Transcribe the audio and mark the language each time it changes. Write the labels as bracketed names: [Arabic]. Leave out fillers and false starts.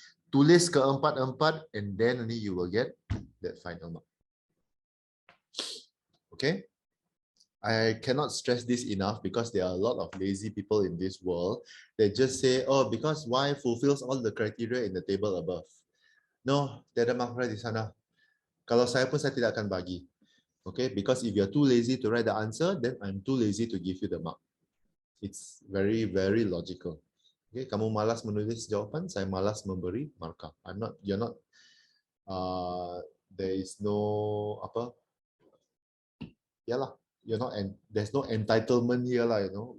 [Malay] Tulis keempat-empat [English] and then only you will get that final mark. Okay? I cannot stress this enough because there are a lot of lazy people in this world. They just say, oh, because Y fulfills all the criteria in the table above. [Malay] No, tiada mark di sana. Kalau saya pun saya tidak akan bagi. [English] Okay, because if you're too lazy to write the answer, then I'm too lazy to give you the mark. It's very, very logical. [Malay] Okay, kamu malas menulis jawapan, saya malas memberi markah. [English] You're not, there is no, [Malay] apa, yalah, [English] you're not, and there's no entitlement here lah, you know.